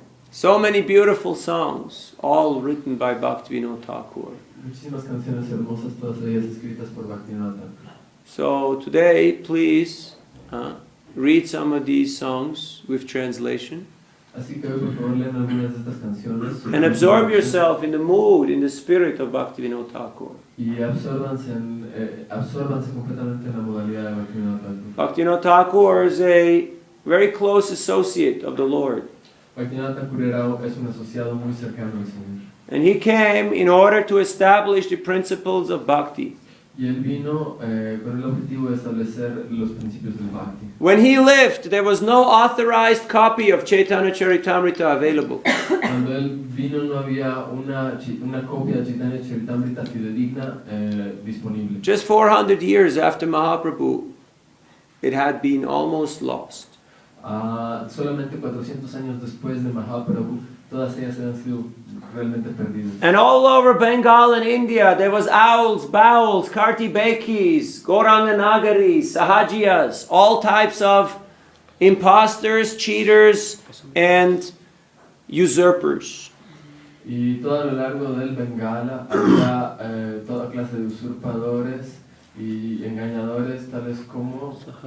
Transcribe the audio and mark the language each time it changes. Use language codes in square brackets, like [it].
[en] So many beautiful songs, all written by Bhaktivinoda Thakur. [es] Muchísimas canciones hermosas, todas ellas escritas por Bhaktivinoda Thakur. [en] So today, please read some of these songs with translation. [es] Así que hoy por favor lean algunas de estas canciones. [en] And absorb yourself in the mood, in the spirit of Bhaktivinoda Thakur. [es] Y absórbanse completamente en la modalidad de Bhaktivinoda Thakur. [en] Bhaktivinoda Thakur is a very close associate of the Lord. [es] Bhaktivinoda Thakur es un asociado muy cercano al Señor. [en] And he came in order to establish the principles of bhakti. [es] Y él vino con el objetivo de establecer los principios del bhakti. [en] When he lived, there was no authorized copy of Chaitanya Charitamrita available. [es] Cuando él vino no había una copia de Chaitanya Charitamrita fidedigna disponible. [en] Just 400 years after Mahaprabhu, it had been almost lost. [es] Solamente 400 años después de Mahaprabhu, todas ellas habían sido realmente perdidas. [en] And all over Bengal and India, there was owls, bowls, kartibekis, Gauranganagaris, sahajiyas, all types of imposters, cheaters, and usurpers. [es] Y todo a lo largo del Bengala había toda clase de usurpadores y engañadores, tales como